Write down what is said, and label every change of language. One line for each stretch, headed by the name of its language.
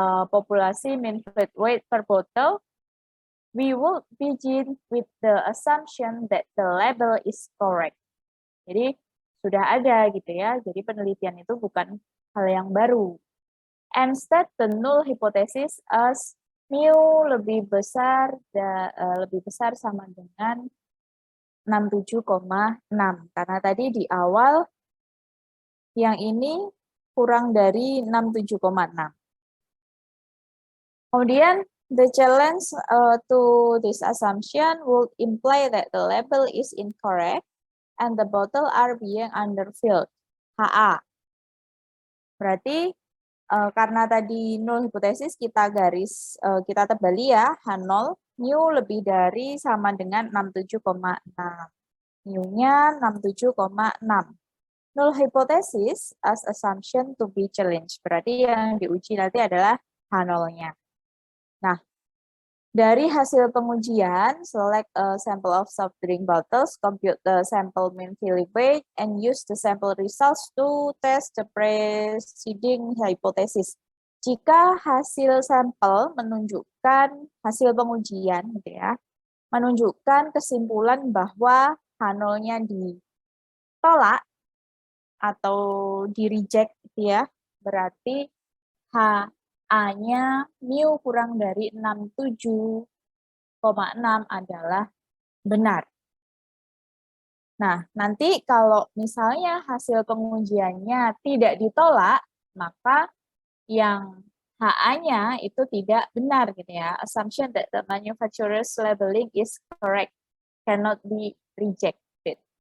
English: populasi mean fluid weight per bottle, we will begin with the assumption that the label is correct.
Indonesian: Jadi sudah ada gitu ya. Jadi penelitian itu bukan hal yang baru.
English: And state the null hypothesis as mu
Indonesian: lebih besar sama dengan
English: 67,6.
Indonesian: Karena tadi di awal yang ini kurang dari 67,6. Kemudian
English: the challenge to this assumption would imply that the label is incorrect and the bottle are being underfilled. HA.
Indonesian: Berarti karena tadi null hipotesis kita kita tebali ya, H0, mu lebih dari sama dengan 67,6. Mu-nya 67,6.
English: Null hypothesis as assumption to be challenged.
Indonesian: Berarti yang diuji nanti adalah H0-nya. Nah, dari hasil pengujian,
English: select a sample of soft drink bottles, compute the sample mean filling weight, and use the sample results to test the preceding hypothesis.
Indonesian: Jika hasil sampel menunjukkan hasil pengujian, gitu ya, menunjukkan kesimpulan bahwa H0-nya ditolak atau di-reject, gitu ya, berarti A-nya mu kurang dari 67,6 adalah benar. Nah, nanti kalau misalnya hasil pengujiannya tidak ditolak, maka yang HA-nya itu tidak benar gitu ya.
English: Assumption that the manufacturer's labeling is correct cannot be rejected.